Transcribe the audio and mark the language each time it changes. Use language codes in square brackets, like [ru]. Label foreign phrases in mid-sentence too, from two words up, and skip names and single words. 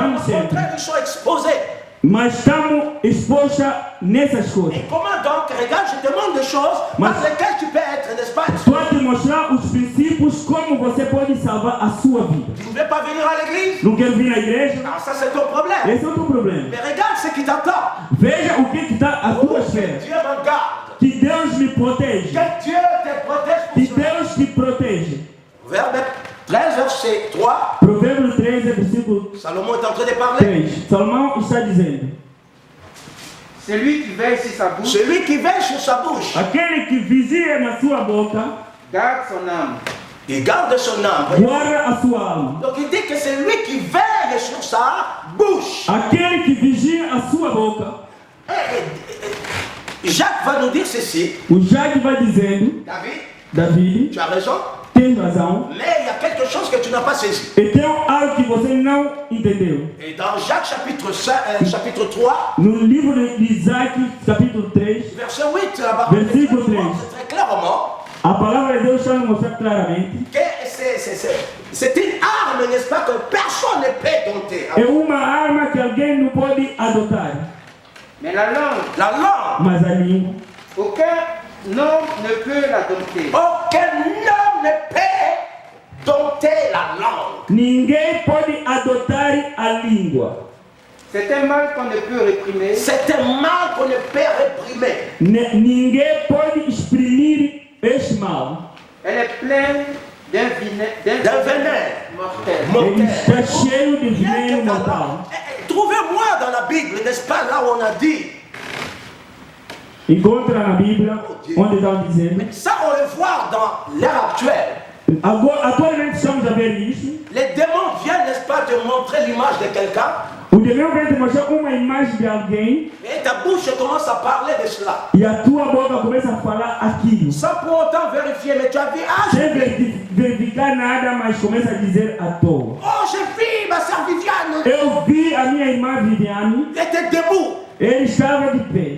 [pt] estamos sempre. [fr] contraire, ils sont exposés. [pt] Mas estamos expostos nessas coisas. [fr] Et comment donc, regarde, je te montre des choses par lesquelles tu peux être, n'est-ce pas? [pt] Estou a te mostrar os princípios como você pode salvar a sua vida. [fr] Tu ne veux pas venir à l'église? [pt] Não quero vir na igreja? [fr] Non, ça c'est ton problème. [pt] Esse é o teu problema. [fr] Mais regarde ce qui t'attend. [pt] Veja o que está à tua espera. [fr] Dieu me garde. [pt] Que Deus me protege. [fr] Que Dieu te protège Que pour cela. [pt] Deus te protege. [fr] Verbe 13, verset 3. [pt] Provérbio 13, versículo [fr] Salomon est en train de parler. 3. [pt] Salomão está dizendo: [fr] Celui qui veille sur sa bouche Celui qui veille sur sa bouche, [pt] aquele que vigia na sua boca, [fr] garde son âme. il garde son âme. [pt] guarda a sua alma. [fr] Donc il dit que c'est lui qui veille sur sa bouche. [pt] Aquele que vigia a sua boca. [fr] Jacques va nous dire ceci. [pt] O Jacques vai dizendo: David, [fr] tu as raison, [pt] tem razão. [fr] mais il y a quelque chose que tu n'as pas saisi. [pt] E tem algo que você não entendeu. [fr] Et dans Jacques chapitre 3, [pt] No livro de Isaac, capítulo 3, [fr] verset 8, la parole de Dieu nous montre très clairement [pt] a palavra de Deus está nos mostrando claramente. [fr] que c'est une arme, n'est-ce pas, que personne ne peut dompter. [pt] É uma arma que alguém não pode adotar. [fr] Mais la langue, [pt] Mas a língua, [fr] aucun homme ne peut la dompter. aucun homme ne peut dompter la langue. [pt] ninguém pode adotar a língua. [fr] C'est un mal qu'on ne peut réprimer. C'est un mal qu'on ne peut réprimer. [pt] Ninguém pode exprimir este mal. [fr] Elle est pleine d'un venin mortel. [pt] Ele está cheio de veneno [fr] Rien que [pt] mortal. [fr] Trouvez-moi dans la Bible, n'est-ce pas, là où on a dit. [pt] Encontra na Bíblia onde está dizendo. [fr] Ça, on le voit dans l'ère actuelle. [pt] Atualmente estamos a ver isso. [fr] Les démons viennent, n'est-ce pas, te montrer l'image de quelqu'un. [pt] O demônio vai te mostrar uma imagem de alguém. [fr] Et ta bouche commence à parler de cela. [pt] E a tua boca começa a falar aquilo. [fr] Sans pour autant vérifier, mais tu as vu, [pt] Sem verificar nada, mas começa a dizer à toa. [fr] oh, j'ai vu ma sœur Viviane. [pt] Eu vi a minha irmã Viviane. [fr] Il était debout. [pt] Ele estava de pé.